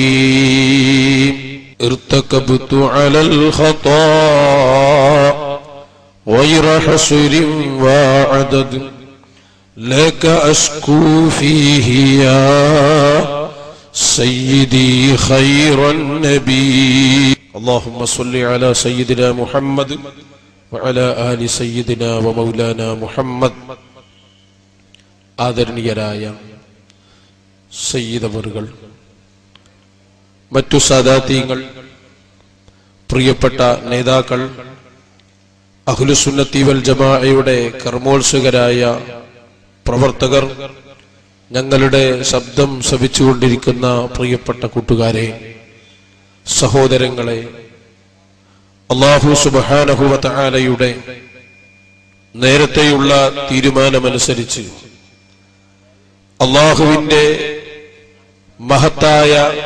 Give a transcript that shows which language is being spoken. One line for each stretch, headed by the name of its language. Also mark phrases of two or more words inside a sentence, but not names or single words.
Arabic: ارتكبت على الخطا غير حصر وعدد لك أشكو فيه يا سيدي خير النبي. اللهم صل على سيدنا محمد وعلى آل سيدنا ومولانا محمد.
Malayalam: ആദരണീയരായ സയ്യിദവറുകൾ, മറ്റു സാദാത്യങ്ങൾ, പ്രിയപ്പെട്ട നേതാക്കൾ,
Arabic: أهل السنة والجماعة
Malayalam: കർമ്മോത്സുകരായ പ്രവർത്തകർ, ഞങ്ങളുടെ ശബ്ദം ശ്രവിച്ചുകൊണ്ടിരിക്കുന്ന പ്രിയപ്പെട്ട കൂട്ടുകാരെ, സഹോദരങ്ങളെ,
Arabic: الله سبحانه وتعالى
Malayalam: നേരത്തെയുള്ള തീരുമാനമനുസരിച്ച് അല്ലാഹുവിന്റെ മഹത്തായ